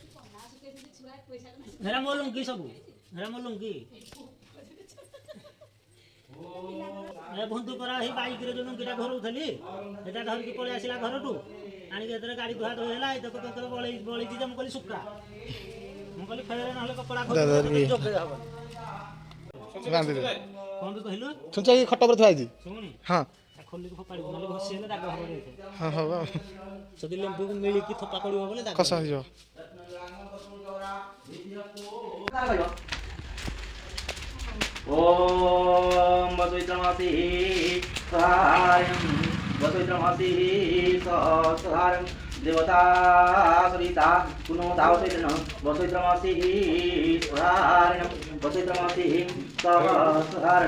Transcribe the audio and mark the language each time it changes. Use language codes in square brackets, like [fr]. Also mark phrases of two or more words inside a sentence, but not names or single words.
[or] ହେରା ମୋ ଲୁଙ୍ଗି ସବୁ ହେରା ମୋ ଲୁଙ୍ଗି ଏ ବନ୍ଧୁ କରା ହେଇ ବାଇକରେ ଯୋଉ ଲୁଙ୍ଗିଟା ଘରଉଥିଲି ସେଟା ଧରିକି ପଳେଇ ଆସିଲା ଘରଠୁ ଆଣିକି ଯେତେବେଳେ ଗାଡ଼ି ଧୁଆ ଧୋଇ ହେଲା ଏଇ ତକ ବଳିଛି ଯେ ମୁଁ କହିଲି ଶୁକା ମୁଁ କହିଲି ଫେରେ ନହେଲେ କପଡ଼ା ଯୋଗେଇ ହବନି ବାନ୍ଧିଦେବେ କ'ଣ ବି କହିଲୁ ଶୁଣୁଛ ଏଇ ଖଟ ଉପରେ ଥୁଆ ହେଇଛି ଶୁଣି ହଁ ଖୋଲିକି ଫୋପାଡ଼ିବୁ ନହେଲେ ଘଷି ହେଲେ ଦାଗ ହବ ଏଇଠି ହଁ ହଉ ଆଉ ଯଦି ଲେମ୍ବୁକୁ ମିଳିକି ଥୋପା ପଡ଼ିବ ବୋଲେ ଦାଗ କଷ ହେଇଯିବ [sa] ओम वसुत्रमसि सहायं वसुत्रमसि सहायं देवता सरिता पुनो दावसेन वसुत्रमसि सहायं वसुत्रमसि सहायं